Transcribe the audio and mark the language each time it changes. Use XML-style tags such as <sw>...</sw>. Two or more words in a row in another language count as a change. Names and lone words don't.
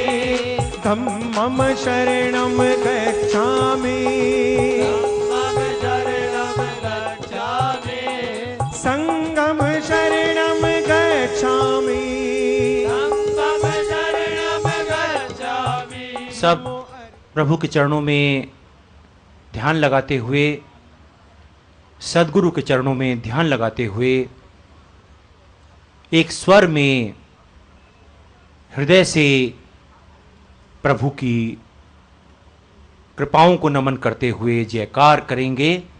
<pi>धम्मं शरणं गच्छामि, धम्मं शरणं गच्छामि, संघं शरणं गच्छामि, संघं शरणं गच्छामि।</pi> <hi>सब प्रभु के चरणों में ध्यान लगाते हुए, सद्गुरु के चरणों में ध्यान लगाते हुए एक स्वर में हृदय से प्रभु की कृपाओं को नमन करते हुए जयकार करेंगे।</hi>